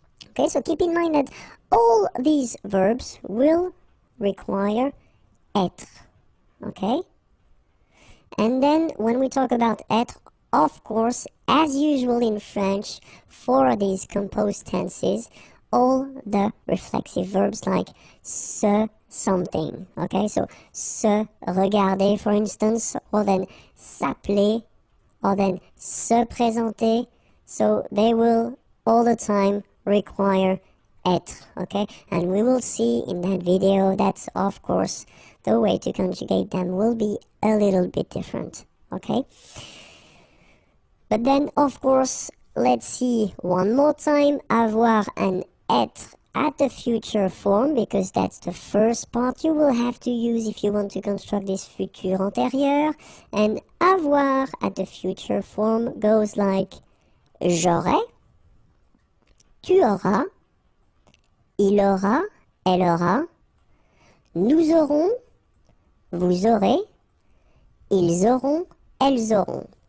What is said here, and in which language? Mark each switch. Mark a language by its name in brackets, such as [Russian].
[English] Okay, so keep in mind that all these verbs will require être, okay? And then when we talk about être, of course, as usual in French, for these composed tenses, all the reflexive verbs like se, something, okay? So [French] se regarder, [English] for instance, or then s'appeler, or then [French] se présenter. [English] So they will all the time require être, okay? And we will see in that video that, of course, the way to conjugate them will be a little bit different, okay? But then, of course, let's see one more time avoir and être at the future form, because that's the first part you will have to use if you want to construct this futur antérieur. And avoir at the future form goes like [French] j'aurai, tu auras, il aura, elle aura, nous aurons, vous aurez, ils auront, elles auront.